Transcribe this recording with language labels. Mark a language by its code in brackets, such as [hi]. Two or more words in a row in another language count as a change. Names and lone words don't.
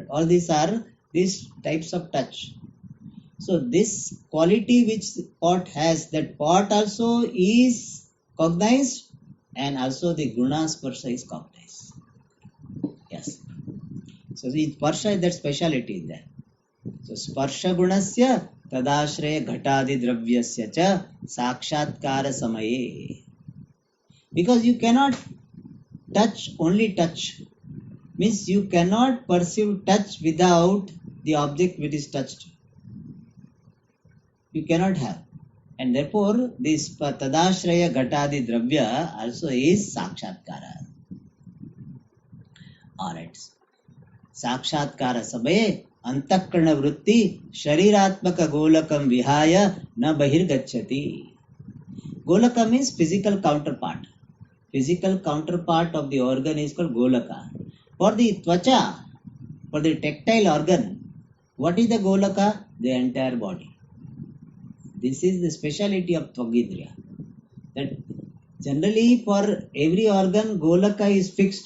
[en] All these are these types of touch. So this quality which pot has, that pot also is cognized and also the [sa] गुण स्पर्श [en] is cognized. Yes. So the sparsha is that speciality in there. [sa] So स्पर्श गुणस्य तदाश्रय घटादि द्रव्यस्य च साक्षात्कार समये. [en] Because you cannot touch, only touch. Means you cannot perceive touch without the object which is touched. You cannot have. And therefore, this [sa] तदाश्रय घटादि द्रव्य [en] also is sakshatkara. Alright. [sa] साक्षात्कार सबये अन्तकर्ण वृत्ति शरीरात्मक गोलकं विहाय न बहिर्गच्छति. [en] Golaka means physical counterpart. Physical counterpart of the organ is called golaka. For the tvacha, for the tactile organ, what is the golaka? The entire body. This is the speciality of Tvagendriya. That generally for every organ, golaka is fixed.